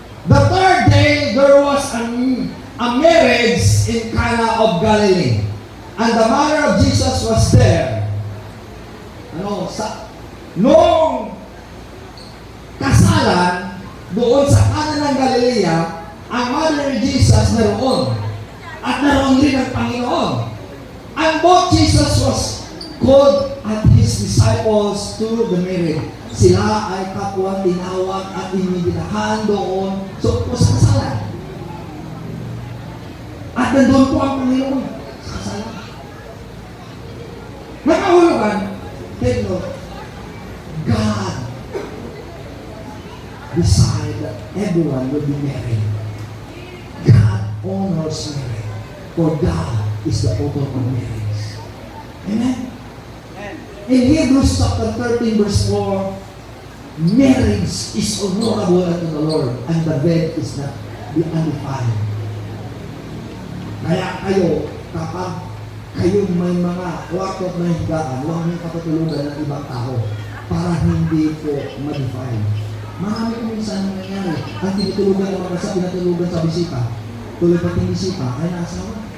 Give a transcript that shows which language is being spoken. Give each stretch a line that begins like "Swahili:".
English: The third day, there was a marriage in Cana of Galilee. And the mother of Jesus was there.
Filipino: Noong kasalan, doon sa Cana ng Galilea, ang mother ni Jesus naroon. At naroon rin ang Panginoon.
English: And both Jesus was called at His disciples to the marriage.
Filipino: Sila ay kapwa tinawag at inibinahan doon sa kasalan. At nandun po ang Panginoon sa kasalan. Nakahulugan,
English: take note, God decided that everyone will be married. God honors marriage. For God is the author of marriage. Amen? In Hebrews chapter 13 verse 4, marriage is honorable unto the Lord, and the bed is not be undefiled.
Filipino: Kaya kayo, kapag kayo may mga kwarto at may higaan, huwag niyong kapatulugan ng ibang tao para hindi po ma-defile. Marami kong minsan nangyayari. Ang tinutulugan ng mga sa pinatulugan sa bisita, tuloy pating bisita, ay naasawa.